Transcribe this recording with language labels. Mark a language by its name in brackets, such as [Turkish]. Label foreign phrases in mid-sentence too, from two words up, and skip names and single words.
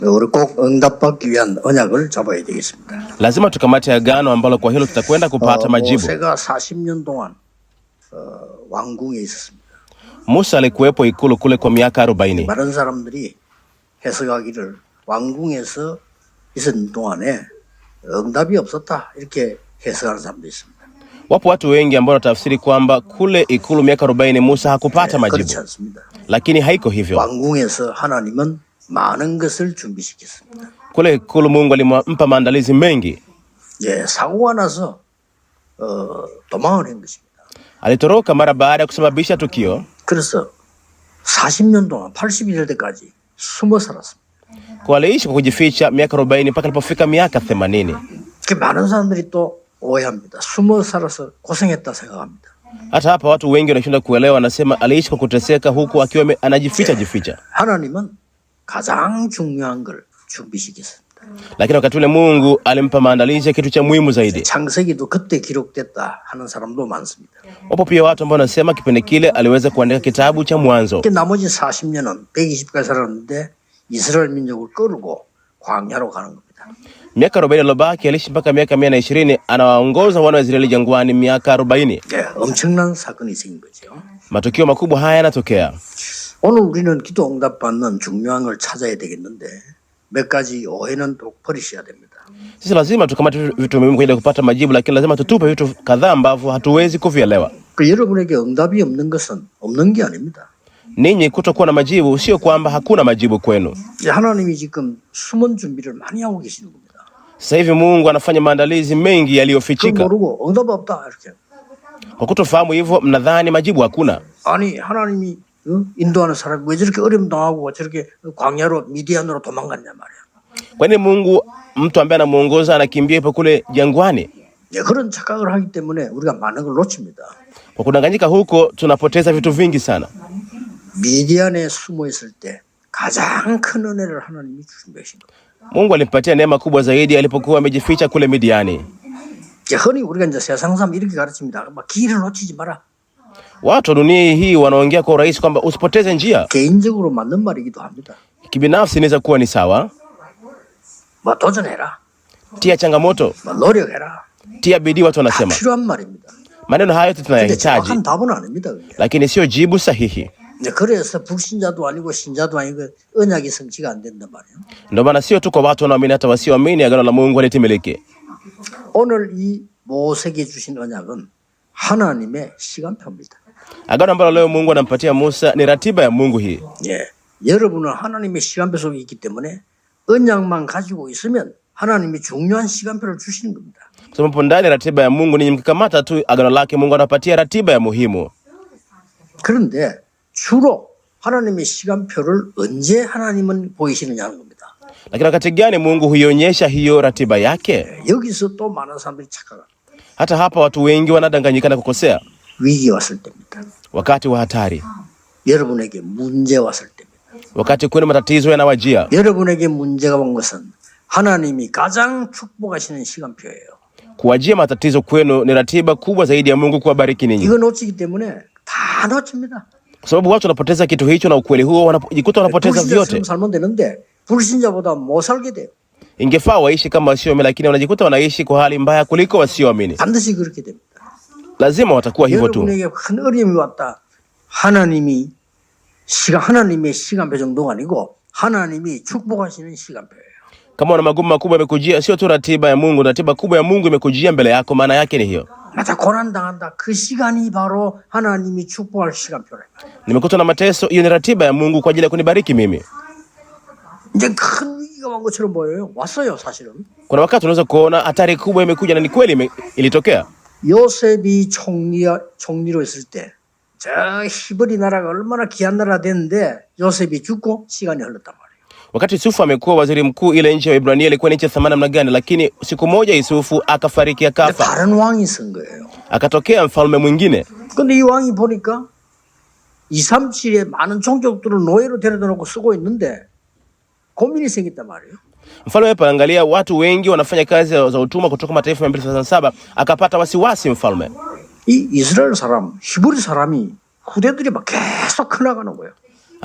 [Korean] 우리 꼭 응답받기 위한 언약을 잡아야 되겠습니다. [Swahili] Lazima tukamate agano ambalo kwa hilo tutakwenda kupata majibu. [Korean] 모세가 40년 동안 왕궁에 있었습니다. [Swahili] Musa alikuwepo ikulu kule kwa miaka 40. [Korean] 많은 사람들이 해석하기를 왕궁에서 있었던 동안에 응답이 없었다 이렇게 해석하는 사람도 있습니다. [Swahili] Wapo watu wengi ambao wanatafsiri kwamba kule ikulu miaka 40 Musa hakupata majibu. [Korean] 그렇지 않습니다. [Swahili] Lakini haiko hivyo. [Korean] 왕궁에서 하나님은 많은 것을 준비시켰습니다. [Swahili] Kule ikulu Mungu alimpa maandalizi mengi. [Korean] 예, 사고가 나서 도망을 한 것입니다. [Swahili] Alitoroka mara baada ya kusababisha tukio. [Korean] 그래서 40년 동안 80이 될 때까지 숨어 살았습니다. [Swahili] Kwa aliishi kwa kujificha miaka 40 mpaka alipofika miaka 80. [Korean] 그 많은 사람들이 또 오해합니다. 숨어 살아서 고생했다 생각합니다. [Swahili] Hata hapa watu wengi wanashindwa kuelewa, anasema aliishi kwa kuteseka huku akiwa anajificha. [Korean] 하나님은 가장 중요한 걸 준비시켰습니다. [Swahili] Lakini wakati ule Mungu alimpa maandalizi ya kitu cha muhimu zaidi. [Korean] 창세기도 그때 기록됐다 하는 사람도 많습니다. [Swahili] Wapo pia watu ambao wanasema kipindi kile aliweza kuandika kitabu cha Mwanzo. [Korean] 나머지 40년은 120까지 살았는데 이스라엘 민족을 끌고 광야로 가는 겁니다. [Swahili] Miaka 40 iliyobaki aliishi mpaka miaka 120, anawaongoza wana wa Israeli jangwani miaka 40. [Korean] 네, 엄청난 사건이 생긴 거죠. [Swahili] Matukio makubwa haya yanatokea. [Korean] 오늘 우리는 기도 응답 받는 중요한 걸 찾아야 되겠는데 몇 가지 오해는 꼭 버리셔야 됩니다. [Swahili] Sisi lazima tukamate vitu muhimu kwa ajili ya kupata majibu, lakini lazima tutupe vitu kadhaa ambavyo hatuwezi kuvielewa. [Korean] 여러분에게 응답이 없는 것은 없는 게 아닙니다. [Swahili] Ninyi kutokuwa na majibu sio kwamba hakuna majibu kwenu. [Korean] 하나님이 지금 숨은 준비를 많이 하고 계시는 겁니다. [Swahili] Sasa hivi Mungu anafanya maandalizi mengi yaliyofichika. [Korean] 모르고 응답 없다 이렇게. [Swahili] Kwa kutofahamu hivyo mnadhani majibu hakuna. [Korean] 아니 하나님이 인도하는 사람이 왜 저렇게 어려움 당하고 저렇게 광야로 미디안으로 도망갔냐 말이야. [Swahili] Kwa nini Mungu mtu ambaye anamuongoza anakimbia hapo kule jangwani? [Korean] 네, 그런 착각을 하기 때문에 우리가 많은 걸 놓칩니다. [Swahili] Kwa kudanganyika huko tunapoteza vitu vingi sana. [Korean] 미디안에 숨어 있을 때 가장 큰 은혜를 하나님이 주신 것입니다. [Swahili] Mungu alimpatia neema kubwa zaidi alipokuwa amejificha kule Midiani. [Korean] 흔히 우리가 이제 세상 사람 이렇게 가르칩니다. 막 길을 놓치지 마라. [Swahili] Watu wa dunia hii wanaongea kwa urahisi kwamba usipoteze njia. [Korean] 개인적으로 맞는 말이기도 합니다. [Swahili] Kibinafsi inaweza kuwa ni sawa. [Korean] 뭐 도전해라. [Swahili] Tia changamoto. [Korean] 뭐 노력해라. [Swahili] Tia bidii, watu wanasema. [Korean] 필요한 말입니다. [Swahili] Maneno hayo tunayahitaji. [Korean] 정확한 답은 아닙니다. 그게. [Swahili] Lakini sio jibu sahihi. [Korean] 그래서 불신자도 아니고 신자도 아니고 언약이 성취가 안 된단 말이에요. [Swahili] Ndio maana sio tu kwa watu wanaoamini, hata wasioamini agano la Mungu halitimiliki. [Korean] 오늘 이 모세에게 주신 언약은 하나님의 시간표입니다. [Swahili] Agano ambalo leo Mungu anampatia Musa ni ratiba ya Mungu hii. [Korean] 예, 여러분은 하나님의 시간표 속에 있기 때문에 언약만 가지고 있으면 하나님이 중요한 시간표를 주시는 겁니다. [Swahili] Kwa sababu ndani ya ratiba ya Mungu, ninyi mkikamata tu agano lake, Mungu anapatia ratiba ya muhimu. [Korean] 그런데 주로 하나님의 시간표를 언제 하나님은 보이시느냐는 겁니다. [Swahili] Lakini wakati gani Mungu huionyesha hiyo ratiba yake? [Korean] 여기서 또 많은 사람들이 착각합니다. [Swahili] Hata hapa watu wengi wanadanganyika na kukosea. [Korean] 위기 왔을 때입니다. [Swahili] Wakati wa hatari, [Korean] 여러분에게 문제 왔을 때입니다. [Swahili] wakati kuna matatizo yanawajia. [Korean] 여러분에게 문제가 온 것은 하나님이 가장 축복하시는 시간표예요. [Swahili] Kuwajia matatizo kwenu ni ratiba kubwa zaidi ya Mungu kuwabariki ninyi. [Korean] 이거 놓치기 때문에 다 놓칩니다. [Swahili] Kwa sababu watu wanapoteza kitu hicho na ukweli huo, wanajikuta wanapoteza vyote. [Korean] 불신자처럼 살면 되는데 불신자보다 못 살게 돼요. [Swahili] Ingefaa waishi kama wasioamini, lakini wanajikuta wanaishi kwa hali mbaya kuliko wasioamini. [Korean] 반드시 그렇게 됩니다. [Swahili] Lazima watakuwa hivyo tu. [Korean] 여러분에게 큰 어려움이 왔다. 하나님의 시간표 정도가 아니고 하나님이 축복하시는 시간표예요. [Swahili] Kama una magumu makubwa yamekujia, sio tu ratiba ya Mungu, ratiba kubwa ya Mungu imekujia mbele yako, maana yake ni hiyo. [Korean] 맞아, 고난 당한다. 그 시간이 바로 하나님이 축복할 시간표래. [Swahili] Nimekuta na mateso, hiyo ni ratiba ya Mungu kwa ajili ya kunibariki mimi. [Korean] 이제 큰 위기가 온 것처럼 보여요. 왔어요, 사실은. [Swahili] Kuna wakati unaweza kuona hatari kubwa imekuja, na ni kweli ilitokea. [Korean] 요셉이 총리로 있을 때, 저 히브리 나라가 얼마나 귀한 나라 됐는데 요셉이 죽고 시간이 흘렀단 말이에요. [Swahili] Wakati Yusufu amekuwa waziri mkuu, ile nchi ya Ibrania ilikuwa ni nchi ya thamani namna gani, lakini siku moja Yusufu akafariki, akafa. [Korean] 다른 왕이 쓴 거예요. [Swahili] Akatokea mfalme mwingine. [Korean] 근데 이 왕이 보니까 237에 많은 종족들을 노예로 데려다 놓고 쓰고 있는데 고민이 생겼단 말이에요. [Swahili] Mfalme hapa angalia watu wengi wanafanya kazi za utumwa kutoka mataifa 237, akapata wasiwasi mfalme. [Korean] 이 이스라엘 사람, 히브리 사람이 후대들이 막 계속 커나가는 거예요.